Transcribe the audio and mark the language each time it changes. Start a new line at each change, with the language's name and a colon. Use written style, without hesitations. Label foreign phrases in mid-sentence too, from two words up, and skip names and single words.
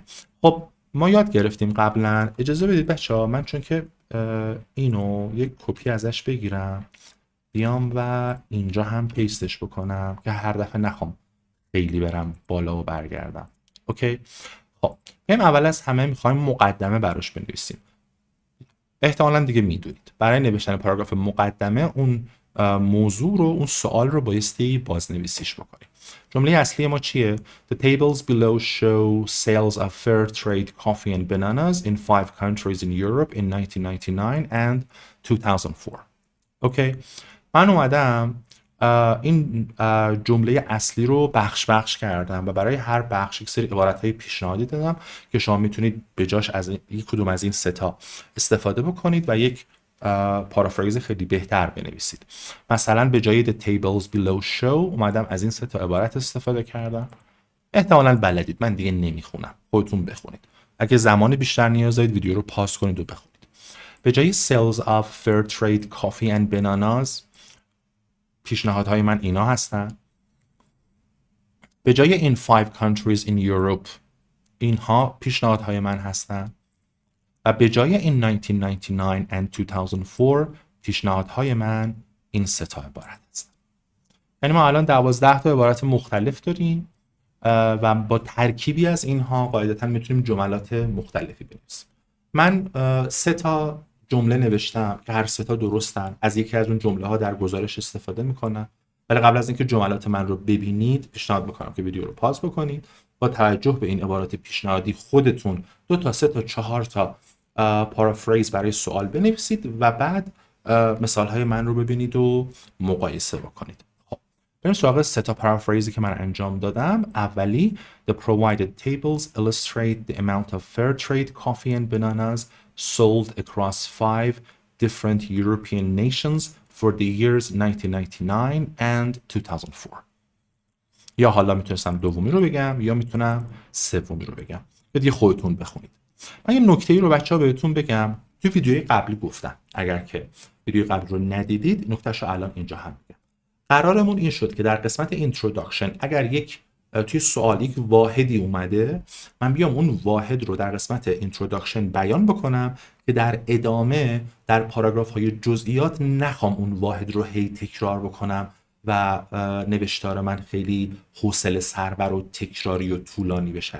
Persian: خب ما یاد گرفتیم قبلا، اجازه بدید بچه‌ها من چون که اینو یک کپی ازش بگیرم بیام و اینجا هم پیستش بکنم که هر دفعه نخوام خیلی برم بالا و برگردم. اوکی. خب بریم اول از همه میخوایم مقدمه براش بنویسیم. احتمالاً دیگه میدونید برای نوشتن پاراگراف مقدمه اون موضوع رو، اون سوال رو بایستی بازنویسیش بکنیم. جمله اصلی ما چیه؟
English: The tables below show sales of fair trade coffee and bananas in 5 countries in Europe in 1999 and 2004.
Persian: اوکی. من اومدم این جمله اصلی رو بخش کردم و برای هر بخش یک سری عبارت‌های پیشنهادی دادم که شما میتونید به جاش از یک کدوم از این سه تا استفاده بکنید و یک پارافریز خیلی بهتر بنویسید. مثلا به جای
English: the tables below show
Persian: اومدم از این سه تا عبارت استفاده کردم. احتمالاً بلدید، من دیگه نمیخونم، خودتون بخونید. اگه زمان بیشتر نیاز دارید ویدیو رو پاس کنید و بخونید. به جای
English: sales of fair trade coffee and bananas
Persian: پیشنهادهای من اینا هستن. به جای
English: in 5 countries in Europe
Persian: اینها پیشنهادهای من هستن. و به جای
English: in 1999 and 2004
Persian: پیشنهادهای من این سه تا عبارت هستن. یعنی ما الان 12 تا عبارت مختلف داریم و با ترکیبی از اینها قاعدتا میتونیم جملات مختلفی بنویسیم. من سه تا جمله نوشتم که هر سه تا درستن. از یکی از اون جمله ها در گزارش استفاده میکنم. ولی قبل از اینکه جملات من رو ببینید پیشنهاد میکنم که ویدیو رو پاس بکنید. با توجه به این عبارات پیشنهادی خودتون 2 تا 3 تا 4 تا پارافریز برای سوال بنویسید و بعد مثال های من رو ببینید و مقایسه بکنید. بریم سراغ سه تا پارافریزی که من انجام دادم.
English: اولی The provided tables illustrate the amount of fair trade coffee and bananas sold across 5 different European nations for the years 1999 and 2004.
Persian: یا حالا میتونستم دومی رو بگم یا میتونم سومی رو بگم. دیگه خودتون بخونید. من یه نکته‌ای رو بچه‌ها بهتون بگم. توی ویدیوی قبلی گفتم. اگر که ویدیوی قبل رو ندیدید نکته‌شو الان اینجا هم میگم. قرارمون این شد که در قسمت اینتروداکشن اگر یک توی سوال یک واحدی اومده من بیام اون واحد رو در قسمت اینتروداکشن بیان بکنم که در ادامه در پاراگراف های جزئیات نخوام اون واحد رو هی تکرار بکنم و نوشتار من خیلی حوصله سربر و تکراری و طولانی بشه.